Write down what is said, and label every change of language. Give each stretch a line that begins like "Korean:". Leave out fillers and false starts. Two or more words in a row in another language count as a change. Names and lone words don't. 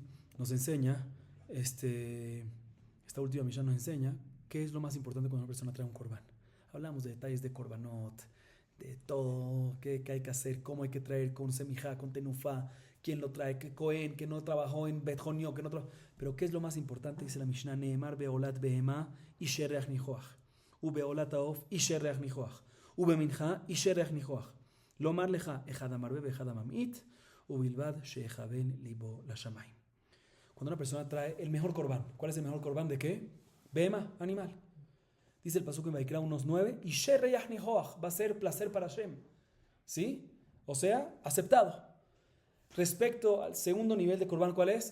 Spanish: Nos enseña, esta última Mishnah nos enseña qué es lo más importante cuando una persona trae un corbán. Hablamos de detalles de corbanot, de todo, qué hay que hacer, cómo hay que traer con semijá, con tenufá, quién lo trae, qué cohen, que no trabajó en Bet Jonio, que no trabajó. Pero qué es lo más importante, dice la Mishnah,
Hebrew: נאמר בעולת בהמה אשה ריח ניחח ובעולת העוף אשה ריח ניחח ובמנחה אשה ריח ניחח. לומר לך אחד המרבה ואחד הממעיט ובלבד שיכוין לבו לשמים.
Spanish: Cuando una persona trae el mejor corbán, ¿cuál es el mejor corbán de qué? Behemá, animal. Dice el pasuk en Vaikra 1:9,
Hebrew: אשה ריח ניחח,
Spanish: va a ser placer para Hashem. ¿Sí? O sea, aceptado. Respecto al segundo nivel de corbán, ¿cuál es?